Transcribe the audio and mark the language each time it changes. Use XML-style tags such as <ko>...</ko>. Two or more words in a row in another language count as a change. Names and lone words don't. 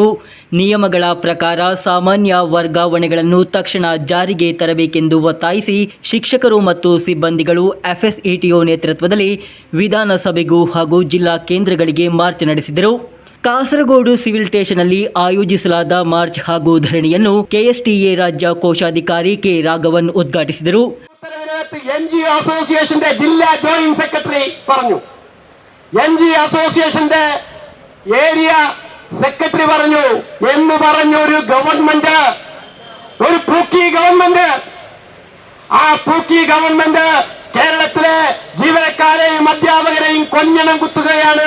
<kn>ನಿಯಮಗಳ ಪ್ರಕಾರ ಸಾಮಾನ್ಯ ವರ್ಗಾವಣೆಗಳನ್ನು ತಕ್ಷಣ ಜಾರಿಗೆ ತರಬೇಕೆಂದು ಒತ್ತಾಯಿಸಿ ಶಿಕ್ಷಕರು ಮತ್ತು ಸಿಬ್ಬಂದಿಗಳು FSETO ನೇತೃತ್ವದಲ್ಲಿ ವಿಧಾನಸಭೆಗೂ ಹಾಗೂ ಜಿಲ್ಲಾ ಕೇಂದ್ರಗಳಿಗೆ ಮಾರ್ಚ್ ನಡೆಸಿದರು. ಕಾಸರಗೋಡು ಸಿವಿಲ್ ಸ್ಟೇಷನ್ನಲ್ಲಿ ಆಯೋಜಿಸಲಾದ ಮಾರ್ಚ್ ಹಾಗೂ ಧರಣಿಯನ್ನು KSTA ರಾಜ್ಯ ಕೋಶಾಧಿಕಾರಿ K. ರಾಘವನ್ ಉದ್ಘಾಟಿಸಿದರು.</kn> <ml>NGO അസോസിയേഷന്റെ ജില്ലാ ജോയിന്റ് സെക്രട്ടറി പറഞ്ഞു, NGO അസോസിയേഷന്റെ ഏരിയ സെക്രട്ടറി പറഞ്ഞു എന്ന് പറഞ്ഞു. ഒരു ഗവൺമെന്റ്, ഒരു പൂക്കി ഗവൺമെന്റ്, ആ പൂക്കി ഗവൺമെന്റ് കേരളത്തിലെ ജീവനക്കാരെയും അധ്യാപകരെയും കൊഞ്ഞണം കുത്തുകയാണ്.</ml>